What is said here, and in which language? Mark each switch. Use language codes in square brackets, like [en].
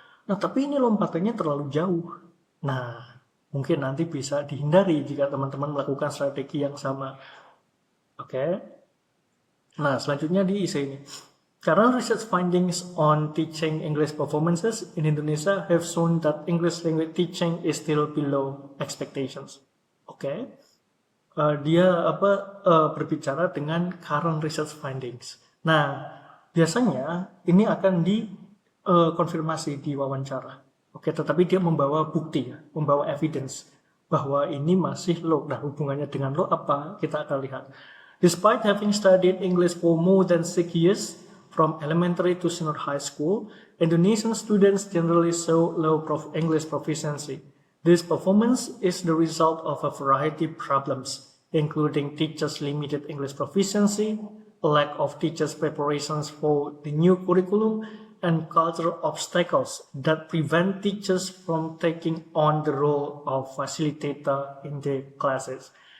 [id] Nah, tapi ini lompatannya terlalu jauh. Nah, mungkin nanti bisa dihindari jika teman-teman melakukan strategi yang sama. Oke. Nah, selanjutnya di isi ini. [en] Current research findings on teaching English performances in Indonesia have shown that English language teaching is still below expectations. [id] Oke. Dia berbicara dengan [en] current research findings. [id] Nah, biasanya ini akan dikonfirmasi di wawancara. Oke, tetapi dia membawa bukti ya, membawa evidence bahwa ini masih low. Nah, hubungannya dengan low apa? Kita akan lihat. [en] Despite having studied English for more than 6 years, from elementary to senior high school, Indonesian students generally show low English proficiency. This performance is the result of a variety of problems, including teachers' limited English proficiency, lack of teachers' preparations for the new curriculum, and cultural obstacles that prevent teachers from taking on the role of facilitator in their classes.